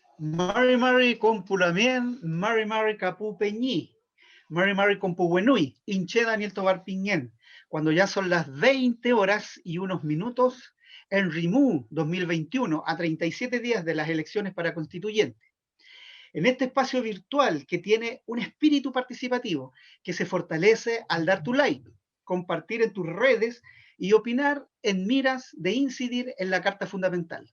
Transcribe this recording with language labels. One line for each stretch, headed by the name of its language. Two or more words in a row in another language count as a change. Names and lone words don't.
Mapuche: Mari Mari Compulamien, Mari Mari Capu Peñí, Mari Mari Compuwenui, Inche Daniel Tobar Piñén,
Spanish: cuando ya son las 20 horas y unos minutos en RIMU 2021, a 37 días de las elecciones para constituyente. En este espacio virtual que tiene un espíritu participativo que se fortalece al dar tu like, compartir en tus redes y opinar en miras de incidir en la Carta Fundamental.